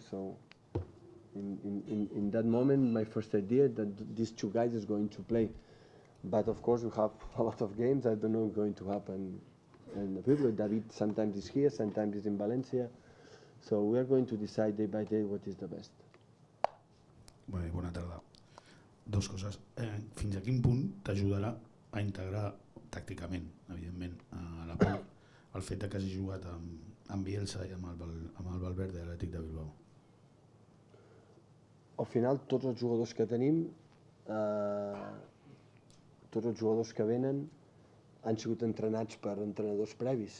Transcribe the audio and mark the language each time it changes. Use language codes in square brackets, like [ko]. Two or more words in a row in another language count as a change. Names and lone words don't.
[en] So in that moment, my first idea that these 2 guys is going to play. But of course, we have a lot of games. I don't know what's going to happen. And the people, David sometimes is here, sometimes is in Valencia. So we are going to decide day by day what is the best. [ca] Bé, bona tarda. 2 coses. Fins a quin punt t'ajudarà a integrar tàcticament, evidentment, a la part el fet que hagi jugat amb Bielsa i amb el Valverde a l'Atlètic de Bilbao? Al final, tots els jugadors que tenim, tots els jugadors que venen han sigut entrenats per entrenadors previs.